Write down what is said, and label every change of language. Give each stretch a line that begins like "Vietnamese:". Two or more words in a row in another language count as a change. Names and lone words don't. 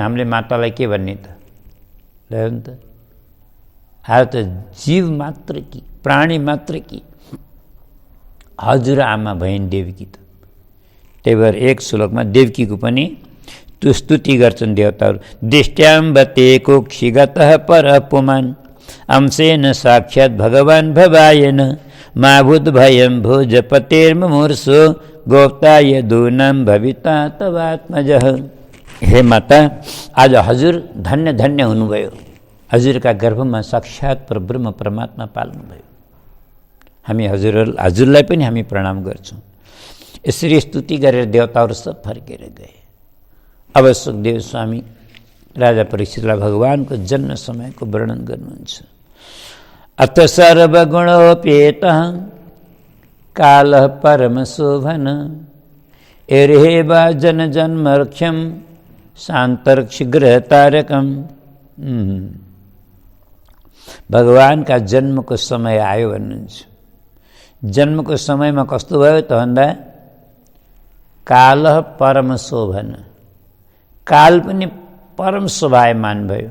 Nepali: हामीले मातालाई के भन्ने त? ल त आज त जीव मात्र कि प्राणी मात्र कि हजुर आमा भइन् देवकी त। त्यही भएर एक श्लोकमा देवकीको पनि स्तुति गर्छन् देवताहरू।
Sanskrit: दृष्ट्याम्बते कुक्षिगतः परपुमान् अंशेन साक्षात् भगवान् भवायन माभूत भयं भोजपतेर्मुमूर्षो गोप्ता यदूनां भविता तवात्मजः।
Nepali: हे माता, आज हजुर धन्य धन्य हुनुभयो। हजुरका गर्भमा साक्षात् परब्रह्म परमात्मा पाल्नुभयो। हामी हजुरलाई पनि हामी प्रणाम गर्छौँ। यसरी स्तुति गरेर देवताहरू सब फर्केर गए। अब सुखदेव स्वामी राजा परीक्षितलाई भगवानको जन्म समयको वर्णन गर्नुहुन्छ।
Sanskrit: अथ सर्वगुणोपेतः कालः परमशोभन एर्हेवा जनजन्मर्क्ष्यं शान्तर्क्षिगृहतारकम्।
Nepali: भगवानका जन्मको समय आयो भन्नुहुन्छ। जन्मको समयमा कस्तो भयो त भन्दा
Sanskrit: कालः परमशोभन,
Nepali: काल पनि परम शोभायमान भयो।